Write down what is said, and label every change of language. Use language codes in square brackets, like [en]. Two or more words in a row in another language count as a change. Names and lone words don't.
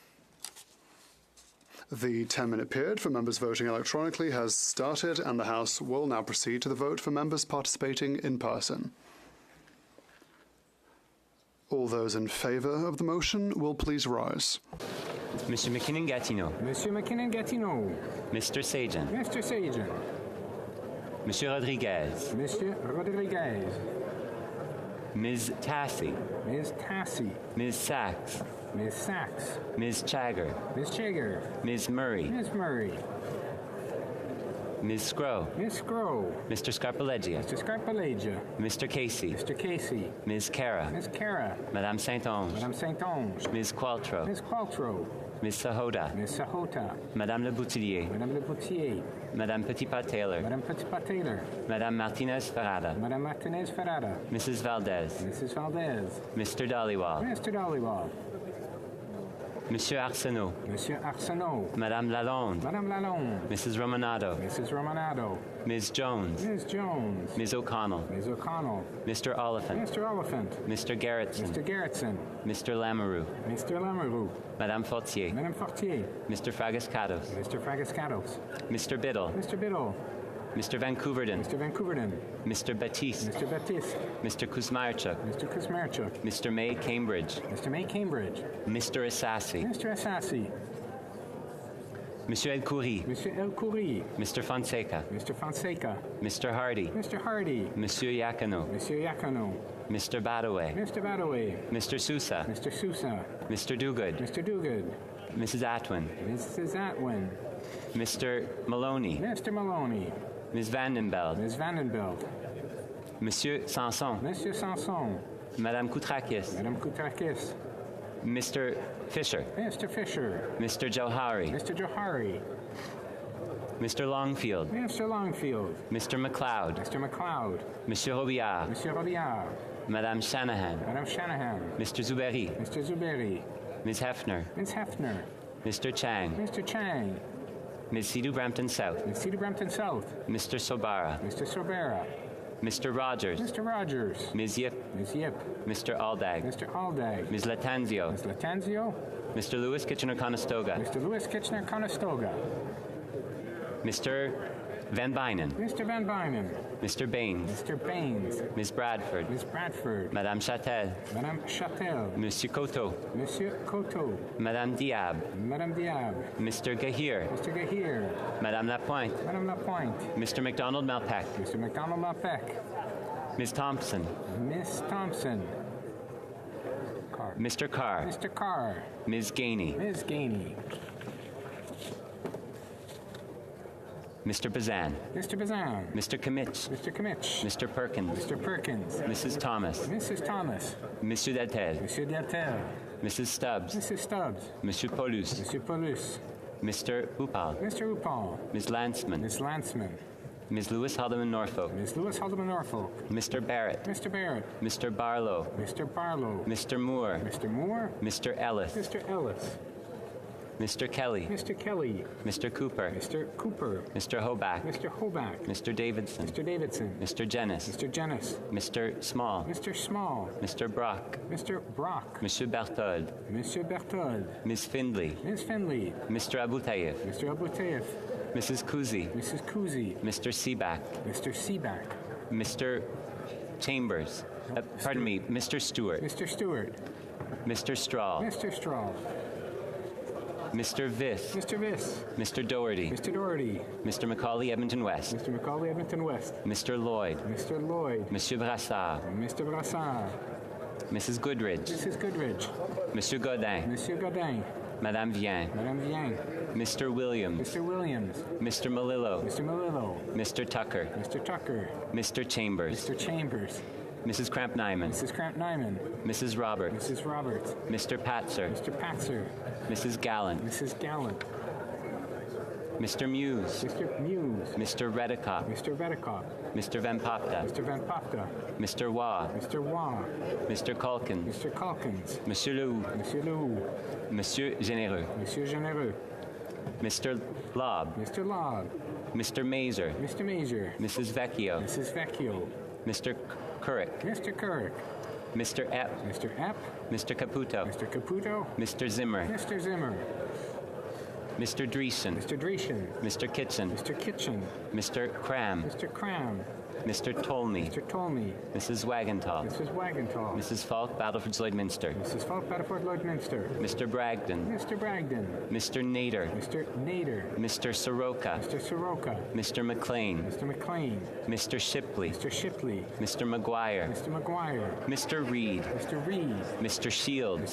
[en] The 10-minute period for members voting electronically has started, and the House will now proceed to the vote for members participating in person. All those in favour of the motion will please rise. Mr. McKinnon-Gatineau. Monsieur McKinnon-Gatineau. Mr. Sajan. Mr. Sajan. Monsieur Rodriguez. Monsieur Rodriguez. Ms. Tassi. Ms. Tassi. Ms. Sachs. Ms. Sachs. Ms. Chagger. Ms. Chagger. Ms. Murray. Ms. Murray. Ms. Scrow. Ms. Scrow. Mr. Scarpaleggia. Mr. Scarpaleggia. Mr. Casey. Mr. Casey. Ms. Cara. Ms. Cara. Madame Saint-Onge. Madame Saint-Onge. Ms. Qualtrough. Ms. Qualtrough. Ms. Sahota. Ms. Sahota. Madame Le Boutillier. Madame Le Boutillier. Madame Petitpas-Taylor. Madame Petitpas-Taylor. Madame Martinez-Ferrada. Madame Martinez-Ferrada. Mrs. Valdez. Mrs. Valdez. Mr. Dhaliwal. Mr. Dhaliwal. Monsieur Arsenault. Monsieur Arsenault. Madame Lalonde. Madame Lalonde. Mrs. Romanado. Mrs. Romanado. Ms. Jones. Ms. Jones. Ms. O'Connell. Ms. O'Connell. Mr. Oliphant. Mr. Oliphant. Mr. Gerritsen. Mr. Gerritsen. Mr. Lamoureux. Mr. Lamoureux. Madame Fortier. Madame Fortier. Mr. Fragascatos. Mr. Fragascatos. Mr. Biddle. Mr. Biddle. Mr. Vancouverden. Mr. Vancouverden. Mr. Baptiste. Mr. Baptiste. Mr. Kuzmarchuk. Mr. Kuzmarchuk. Mr. May Cambridge. Mr. May Cambridge. Mr. Assassi. Mr. Assassi. Monsieur El Khoury. Monsieur El Khoury. Mr. Fonseca. Mr. Fonseca. Mr. Hardy. Mr. Hardy. Monsieur Yakano. Monsieur Yakano. Mr. Badaway. Mr. Badaway. Mr. Sousa. Mr. Sousa. Mr. Dogood. Mr. Dogood. Mrs. Atwin. Mrs. Atwin. Mr. Maloney. Mr. Maloney. Ms. Vandenbeld. Ms. Vandenbeld. Monsieur Sanson. Monsieur Sanson. Madame Koutrakis. Madame Koutrakis. Mr. Fisher. Mr. Fisher. Mr. Johari. Mr. Johari. Mr. Longfield. Mr. Longfield. Mr. McLeod. Mr. McLeod. Monsieur Robillard. Monsieur Robillard. Madame Shanahan. Madame Shanahan. Mr. Zuberi. Mr. Zuberi. Ms. Hefner. Ms. Hefner. Mr. Chang. Mr. Chang. Ms. Sidhu Brampton South. Ms. Cedar Brampton South. Mr. Sobara. Mr. Sobera. Mr. Rogers. Mr. Rogers. Ms. Yip. Ms. Yip. Mr. Aldag. Mr. Aldag. Ms. Latanzio. Ms. Latanzio. Mr. Lewis Kitchener-Conestoga. Mr. Lewis Kitchener-Conestoga. Mr. Van Bynen. Mr. Van Bynen. Mr. Baines. Mr. Baines. Ms. Bradford. Ms. Bradford. Madame Châtel. Madame Châtel. Monsieur Coteau. Monsieur Coteau. Madame Diab. Madame Diab. Mr. Gahir. Mr. Gahir. Madame Lapointe. Madame Lapointe. Mr. McDonald Malpeck. Mr. McDonald Malpeck. Ms. Thompson. Miss Thompson. Carr. Mr. Carr. Mr. Carr. Ms. Gainey. Ms. Gainey. Mr. Bazan. Mr. Bazan. Mr. Kimmich. Mr. Kimmich. Mr. Perkins. Mr. Perkins. Mrs. Thomas. Mrs. Thomas. Monsieur Deltel. Monsieur Deltel. Mrs. Stubbs. Mrs. Stubbs. Monsieur Paulus. Monsieur Paulus. Mr. Upal. Mr. Upal. Ms. Lanceman. Ms. Lanceman. Ms. Lewis Haldeman Norfolk. Ms. Lewis Haldeman Norfolk. Mr. Barrett. Mr. Barrett. Mr. Barlow. Mr. Barlow. Mr. Moore. Mr. Moore. Mr. Ellis. Mr. Ellis. Mr. Kelly. Mr. Kelly. Mr. Cooper. Mr. Cooper. Mr. Hoback. Mr. Hoback. Mr. Davidson. Mr. Davidson. Mr. Jennis. Mr. Jennis. Mr. Small. Mr. Small. Mr. Brock. Mr. Brock. Monsieur Berthold. Monsieur Berthold. Ms. Findley. Ms. Findley. Mr. Abutayev. Mr. Abutayev. Mrs. Kuzi. Mrs. Kuzi. Mr. Seaback. Mr. Seaback. Mr. Chambers. Pardon me, Mr. Stewart. Mr. Stewart. Mr. Straw. Mr. Straw. Mr. Viss. Mr. Viss. Mr. Doherty. Mr. Doherty. Mr. Macaulay Edmonton West. Mr. Macaulay Edmonton West. Mr. Lloyd. Mr. Lloyd. Monsieur Brassard. Mr. Brassard. Mrs. Goodridge. Mrs. Goodridge. Monsieur Godin. Monsieur Godin. Madame Vien. Madame Vien. Mr. Williams. Mr. Williams. Mr. Malillo. Mr. Malillo. Mr. Tucker. Mr. Tucker. Mr. Chambers. Mr. Chambers. Mrs. Cramp-Nyman. Mrs. Cramp-Nyman. Mrs. Roberts. Mrs. Roberts. Mr. Patzer. Mr. Patzer. Mrs. Gallant. Mrs. Gallant. Mr. Muse. Mr. Muse. Mr. Redicott. Mr. Redicott. Mr. Van Popta. Mr. Van Popta. Mr. Waugh. Mr. Waugh. Mr. Calkins. Mr. Calkins. Monsieur Lehoux. Monsieur Lehoux. Monsieur Généreux. Monsieur Généreux. Mr. Lobb. Mr. Lobb. Mr. Mazer. Mr. Mazer. Mrs. Vecchio. Mrs. Vecchio. Mr. Couric. Mr. Couric. Mr. Epp. Mr. Epp. Mr. Caputo. Mr. Caputo. Mr. Zimmer. Mr. Zimmer. Mr. Dreesen. Mr. Dreesen. Mr. Kitchen. Mr. Kitchen. Mr. Cram. Mr. Cram. Mr. Tolmie. Mr. Tolmie. Mrs. Wagentall. Mrs. Wagentall. Mrs. Falk, Battleford Lloydminster. Mrs. Falk, Battleford Lloydminster. Mr. Bragdon. Mr. Bragdon. Mr. Nader. Mr. Nader. Mr. Soroka. Mr. Soroka. Mr. McLean. Mr. McLean. Mr. Shipley. Mr. Shipley. Mr. McGuire. Mr. McGuire. Mr. Reed. Mr. Reed. Mr. Shields.